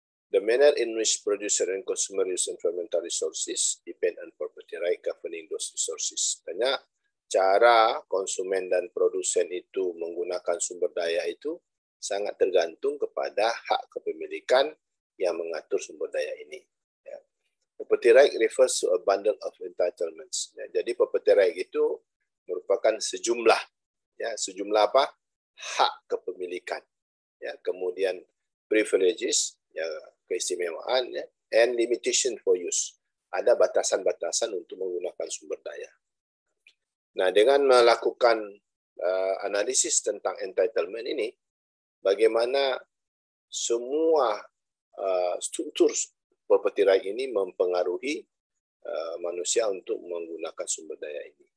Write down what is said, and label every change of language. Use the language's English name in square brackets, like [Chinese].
[English] The manner in which producer and consumer use environmental resources depend on property right governing those resources. [Indonesian] Tanya cara konsumen dan produsen itu menggunakan sumber daya itu sangat tergantung kepada hak kepemilikan yang mengatur sumber daya ini. Ya. [English] Property right refers to a bundle of entitlements. [Indonesian] Ya, jadi property right itu merupakan sejumlah apa? Hak kepemilikan. Ya, kemudian privileges, ya, keistimewaan, ya, [English] and limitation for use. [Indonesian] Ada batasan-batasan untuk menggunakan sumber daya. Nah, dengan melakukan analisis tentang entitlement ini, bagaimana semua struktur property right ini mempengaruhi manusia untuk menggunakan sumber daya ini.